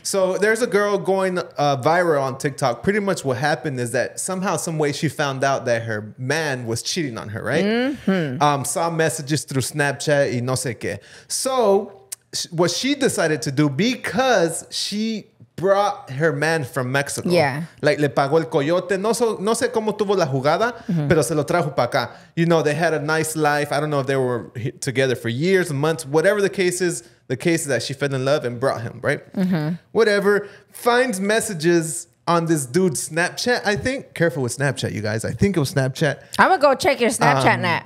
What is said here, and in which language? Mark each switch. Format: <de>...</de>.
<en>So there's a girl going viral on TikTok. Pretty much what happened is that somehow, some way she found out that her man was cheating on her, right? Saw messages through Snapchat</en> <es>y no sé qué.</es> <en>So what she decided to do, because she brought her man from Mexico. Yeah. Like,</en> <es>le pagó el coyote. No sé cómo tuvo la jugada, pero se lo trajo para acá.</es> <en>You know, they had a nice life. I don't know if they were together for years, months, whatever the case is that she fell in love and brought him, right? Whatever. Finds messages on this dude's Snapchat, I think. Careful with Snapchat, you guys. I think it was Snapchat. I'm going to go check your Snapchat now.</en>